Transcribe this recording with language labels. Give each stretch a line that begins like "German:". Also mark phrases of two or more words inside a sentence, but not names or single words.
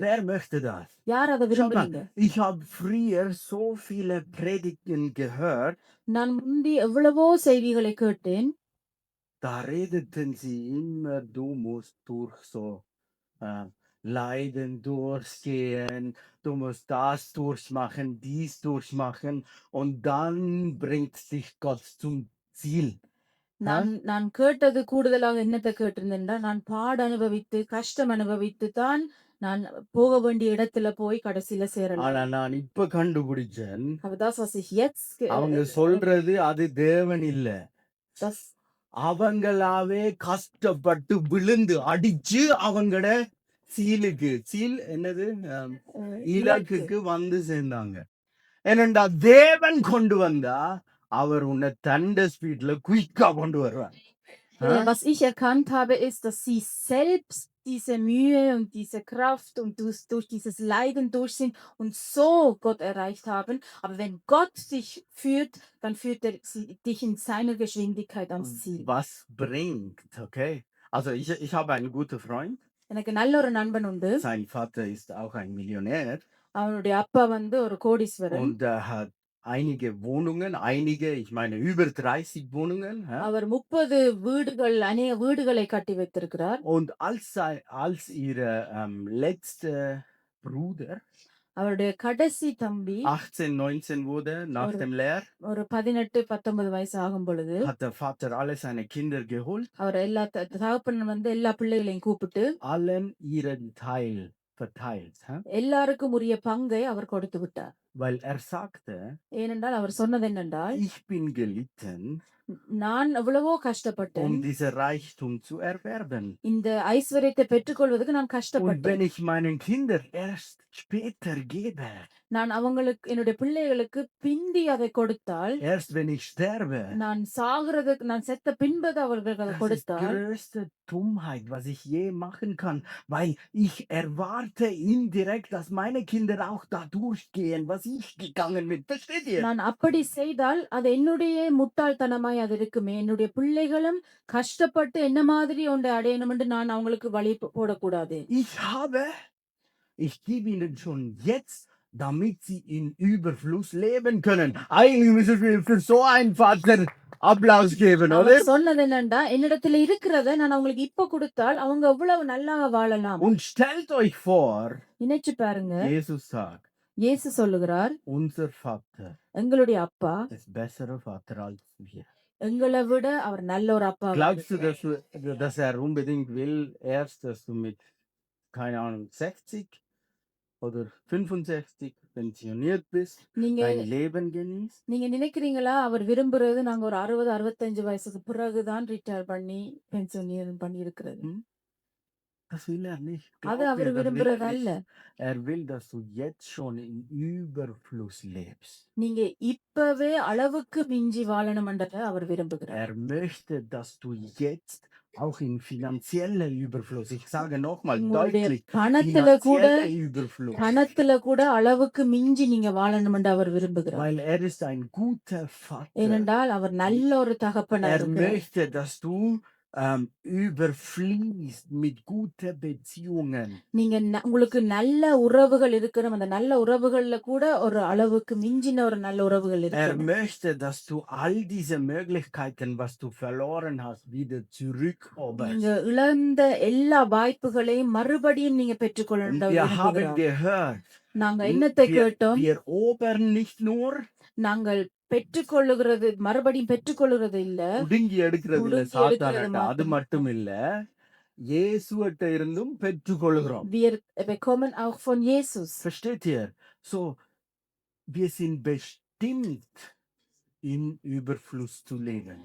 German: Wer möchte das?
Tamil: யார் அதை
German: Schau
Tamil: விரும்புறீங்க?
German: mal, ich habe früher so viele Predigten gehört,
Tamil: நான் முந்தி எவ்வளவோ செய்திகளை கேட்டேன்.
German: da redeten sie immer, du musst durch so Leiden durchgehen, du musst das durchmachen, dies durchmachen und dann bringt dich Gott zum Ziel.
Tamil: நான் கேட்டது கூடுதலாக என்னத்தை கேட்டிருந்தேன்டா, நான் பாட அனுபவித்து கஷ்டம் அனுபவித்து தான் நான் போக வேண்டிய இடத்துல போய் கடைசியில சேரலாம். ஆனா நான் இப்ப கண்டுபிடிச்சேன்,
German: Aber das, was ich jetzt
Tamil: அவங்க சொல்றது அது தேவன் இல்ல,
German: das
Tamil: அவங்களாவே கஷ்டப்பட்டு விழுந்து அடிச்சு அவங்கள சீல் என்னது இலக்குக்கு வந்து சேர்ந்தாங்க. ஏனென்றா தேவன் கொண்டு வந்தா அவர் உன்னை தண்ட ஸ்பீட்ல குயிக்கா கொண்டு வருவார்.
German: Was ich erkannt habe, ist, dass sie selbst diese Mühe und diese Kraft und durch dieses Leiden durch sind und so Gott erreicht haben. Aber wenn Gott dich führt, dann führt er dich in seiner Geschwindigkeit ans Ziel. Was bringt, okay? Also ich habe einen guten Freund.
Tamil: எனக்கு நல்ல ஒரு நண்பன் உண்டு.
German: Sein Vater ist auch ein Millionär.
Tamil: அவனுடைய அப்பா வந்து ஒரு கோடீஸ்வரன்.
German: Und er hat einige Wohnungen, ich meine über 30 Wohnungen. Ja?
Tamil: அவர் 30 அநேக வீடுகளை கட்டி வைத்திருக்கிறார்.
German: Und als ihre letzte Bruder
Tamil: அவருடைய கடைசி தம்பி
German: 18, 19 wurde nach dem Lehr,
Tamil: ஒரு 18, 19 வயசு ஆகும் பொழுது
German: hat der Vater alle seine Kinder geholt,
Tamil: அவர் எல்லா தகப்பன் வந்து எல்லா பிள்ளைகளையும் கூப்பிட்டு
German: allen ihren Teil verteilt.
Tamil: எல்லாருக்கும் உரிய பங்கை அவர் கொடுத்து விட்டார்.
German: Weil er sagte,
Tamil: ஏனென்றால் அவர் சொன்னது என்னென்றால்,
German: ich bin gelitten,
Tamil: நான் எவ்வளவோ கஷ்டப்பட்டேன்
German: diesen Reichtum zu erwerben.
Tamil: இந்த ஐஸ்வர்யத்தை பெற்றுக்கொள்வதற்கு நான்
German: Und
Tamil: கஷ்டப்பட்டேன்.
German: wenn ich meinen Kindern erst später gebe,
Tamil: நான் அவங்களுக்கு என்னுடைய பிள்ளைகளுக்கு பிந்தி அதை கொடுத்தால்,
German: erst wenn ich sterbe,
Tamil: நான் சாகிறதுக்கு நான் செத்த பின்பது அவர்களுக்கு அதை
German: das ist
Tamil: கொடுத்தால்,
German: größte Dummheit, was ich je machen kann, weil ich erwarte indirekt, dass meine Kinder auch da durchgehen, was ich gegangen bin. Versteht ihr?
Tamil: நான் அப்படி செய்தால் அது என்னுடைய முட்டாள்தனமாய் அது இருக்குமே. என்னுடைய பிள்ளைகளும் கஷ்டப்பட்டு என்ன மாதிரி ஒன்றை அடையணும் என்று நான் அவங்களுக்கு வழி போடக்கூடாது.
German: Ich gebe ihnen schon jetzt, damit sie in Überfluss leben können. Eigentlich müssen wir für so einen Vater Applaus geben, oder?
Tamil: அவர் சொன்னது என்னண்டா, என்னிடத்துல இருக்கிறத நான் அவங்களுக்கு இப்ப கொடுத்தால் அவங்க எவ்வளவு நல்லா வாழலாம்.
German: Und stellt euch vor,
Tamil: நினைச்சு பாருங்க,
German: Jesus sagt,
Tamil: இயேசு சொல்லுகிறார்,
German: unser Vater
Tamil: எங்களுடைய அப்பா
German: ist besserer Vater als wir.
Tamil: எங்களை விட அவர் நல்ல ஒரு அப்பா.
German: Glaubst du, dass er unbedingt will, erst, dass du mit, keine Ahnung, 60 oder 65 pensioniert bist,
Tamil: நீங்க
German: dein Leben genießt?
Tamil: நீங்க நினைக்கிறீங்களா அவர் விரும்புறது நாங்க ஒரு 60 65 வயசுக்கு பிறகுதான் ரிட்டையர் பண்ணி பென்ஷன் பண்ணி இருக்கிறது?
German: Hm? Das will er nicht.
Tamil: அது
German: Glaub
Tamil: அவர்
German: mir, das will
Tamil: விரும்புறது
German: er
Tamil: அல்ல.
German: nicht. Er will, dass du jetzt schon in Überfluss lebst.
Tamil: நீங்க இப்பவே அளவுக்கு மிஞ்சி வாழணும்ன்றத அவர் விரும்புகிறார்.
German: Er möchte, dass du jetzt auch in finanzieller Überfluss, ich sage nochmal
Tamil: உங்களுடைய
German: deutlich,
Tamil: பணத்துல கூட
German: finanzieller Überfluss,
Tamil: பணத்துல கூட அளவுக்கு மிஞ்சி நீங்க வாழணும்னு அவர் விரும்புகிறார்.
German: weil er ist ein guter Vater.
Tamil: ஏனென்றால் அவர் நல்ல ஒரு தகப்பனா
German: Er
Tamil: இருக்கிறார்.
German: möchte, dass du überfließt mit guten Beziehungen.
Tamil: நீங்க உங்களுக்கு நல்ல உறவுகள் இருக்கணும். அந்த நல்ல உறவுகள்ல கூட ஒரு அளவுக்கு மிஞ்சின ஒரு நல்ல உறவுகள்
German: Er
Tamil: இருக்கணும்.
German: möchte, dass du all diese Möglichkeiten, was du verloren hast, wieder zurückeroberst.
Tamil: நீங்க இழந்த எல்லா வாய்ப்புகளையும் மறுபடியும் நீங்க
German: Und
Tamil: பெற்றுக்கொள்ள
German: wir haben
Tamil: விரும்புகிறார்.
German: gehört,
Tamil: நாங்க என்னத்தை கேட்டோம்?
German: wir erobern nicht nur,
Tamil: நாங்கள் பெற்றுக்கொள்ளுகிறது மறுபடியும் பெற்றுக்கொள்ளுகிறது இல்ல, புடுங்கி எடுக்கிறது இல்ல புடுங்கி எடுக்கிறது சாத்தான்கிட்ட, அது மாத்திரம். மட்டும் இல்ல, இயேசுவிட்ட இருந்தும் பெற்றுக்கொள்கிறோம்.
German: Wir bekommen auch von Jesus. Versteht ihr? So, wir sind bestimmt im Überfluss zu leben.